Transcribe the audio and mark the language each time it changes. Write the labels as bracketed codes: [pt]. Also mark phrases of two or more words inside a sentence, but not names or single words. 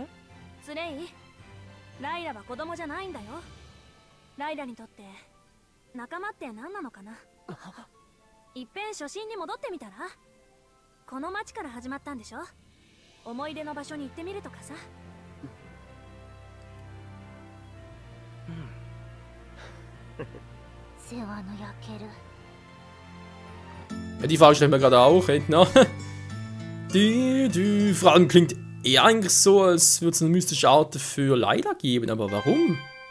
[ja] スレイ、ライラは子供じゃないんだよ。ライラにとって仲間って何なのかな。いっぺん初心に戻ってみたら。この町から始まったんでしょ。思い出の場所に行ってみるとかさ。 [de] Ja, die Frage stellen wir gerade auch, ne? Die Frage klingt eher eigentlich so, als würde es eine mystische Art für Leila geben, aber warum?